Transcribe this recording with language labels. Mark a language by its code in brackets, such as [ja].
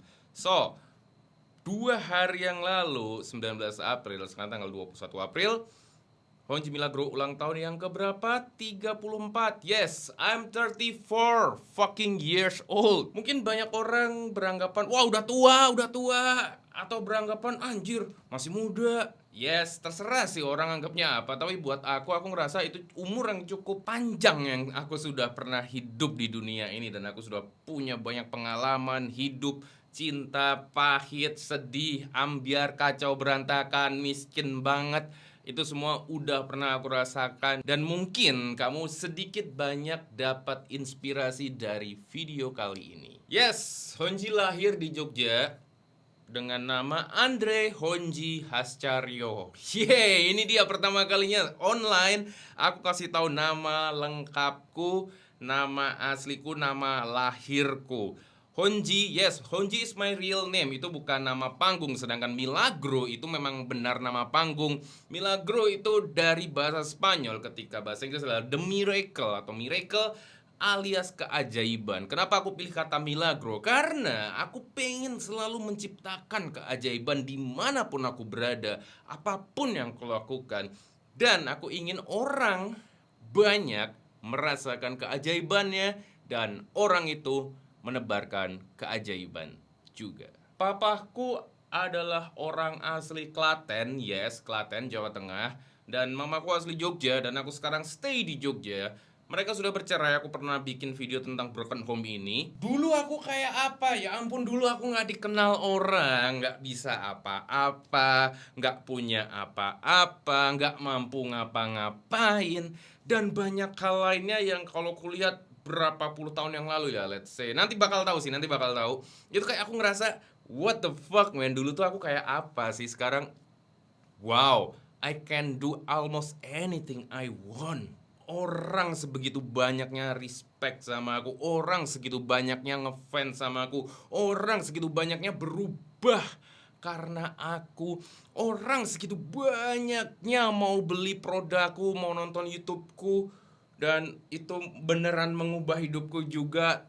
[id] So, 2 hari yang lalu, 19 April, sekarang tanggal 21 April, Honji Milagro ulang tahun yang keberapa? 34. [en] Yes, I'm 34 fucking years old. [id] Mungkin banyak orang beranggapan, wah udah tua. Atau beranggapan, anjir, masih muda. Yes, terserah sih orang anggapnya apa. Tapi buat aku ngerasa itu umur yang cukup panjang yang aku sudah pernah hidup di dunia ini. Dan aku sudah punya banyak pengalaman hidup, cinta, pahit, sedih, ambiar, kacau, berantakan, miskin banget. Itu semua udah pernah aku rasakan. Dan mungkin kamu sedikit banyak dapat inspirasi dari video kali ini. Yes, Honji lahir di Jogja dengan nama Andre Honji Hascaryo. Yeay, ini dia pertama kalinya online aku kasih tahu nama lengkapku, nama asliku, nama lahirku. [en] Honji, yes, Honji is my real name. [id] Itu bukan nama panggung. Sedangkan Milagro itu memang benar nama panggung. Milagro itu dari bahasa Spanyol, ketika bahasa Inggris adalah the miracle atau miracle alias keajaiban. Kenapa aku pilih kata milagro? Karena aku pengen selalu menciptakan keajaiban dimanapun aku berada, apapun yang aku lakukan. Dan aku ingin orang banyak merasakan keajaibannya, dan orang itu menebarkan keajaiban juga. Papaku adalah orang asli Klaten, yes, Klaten, Jawa Tengah. Dan mamaku asli Jogja, dan aku sekarang stay di Jogja. Mereka sudah bercerai, aku pernah bikin video tentang broken home ini. Dulu aku kayak apa? Ya ampun, dulu aku gak dikenal orang, gak bisa apa-apa, gak punya apa-apa, gak mampu ngapa-ngapain, dan banyak hal lainnya yang kalau kulihat berapa puluh tahun yang lalu ya, let's say, nanti bakal tahu. Itu kayak aku ngerasa, what the fuck man, dulu tuh aku kayak apa sih? [en] Sekarang, wow, I can do almost anything I want. [id] Orang sebegitu banyaknya respect sama aku, orang segitu banyaknya ngefans sama aku, orang segitu banyaknya berubah karena aku, orang segitu banyaknya mau beli produkku, mau nonton YouTubeku, dan itu beneran mengubah hidupku juga.